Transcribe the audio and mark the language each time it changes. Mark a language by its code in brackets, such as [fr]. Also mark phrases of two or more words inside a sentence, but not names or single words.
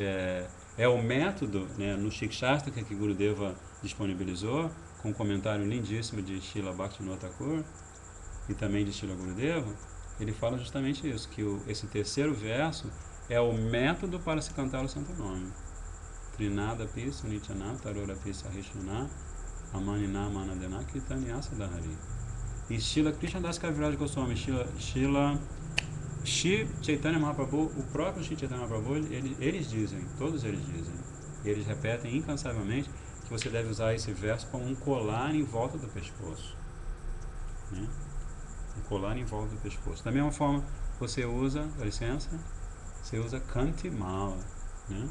[pt] É o método, né, no Shikshastra que Gurudeva disponibilizou, com um comentário lindíssimo de Srila Bhaktivinoda Thakur e também de Srila Gurudeva. Ele fala justamente isso, que esse terceiro verso é o método para se cantar o santo nome. [sa] Trinadapi Sunityana Tarorapi Sahishuna Amanina Manadena Kirtanya Sadhari. [pt] E Srila Krishnadas Kaviraj Goswami, Shri Chaitanya Mahaprabhu, o próprio Shri Chaitanya Mahaprabhu, eles dizem, todos eles dizem, eles repetem incansavelmente que você deve usar esse verso como um colar em volta do pescoço, né? Um colar em volta do pescoço. Da mesma forma, você usa, dá licença, você usa Kanti Mala, né?